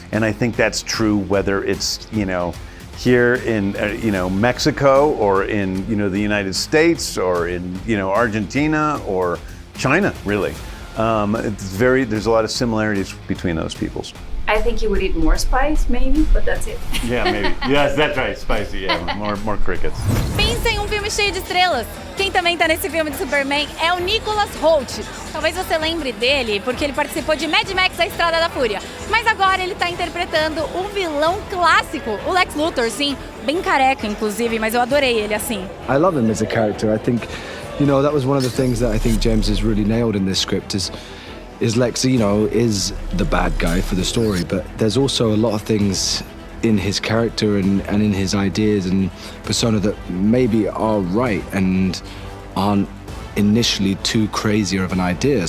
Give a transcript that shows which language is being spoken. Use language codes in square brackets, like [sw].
[en] And I think that's true whether it's, here in, Mexico, or in, the United States, or in, Argentina, or China, really. There's a lot of similarities between those peoples. I think he would eat more spice, maybe, but that's it. Yeah, maybe. Yes, that's right. Spicy, yeah. More crickets. [pt] Pensa em um filme cheio de estrelas. Quem também tá nesse filme de Superman é o Nicholas Hoult. Talvez você lembre dele porque ele participou de Mad Max, A Estrada da Fúria. Mas agora ele tá interpretando um vilão clássico, o Lex Luthor, sim. Bem careca, inclusive, mas eu adorei ele assim. [en] I love him as a character. I think, that was one of the things that I think James has really nailed in this script is Lex, is the bad guy for the story, but there's also a lot of things in his character and in his ideas and persona that maybe are right and aren't initially too crazy of an idea.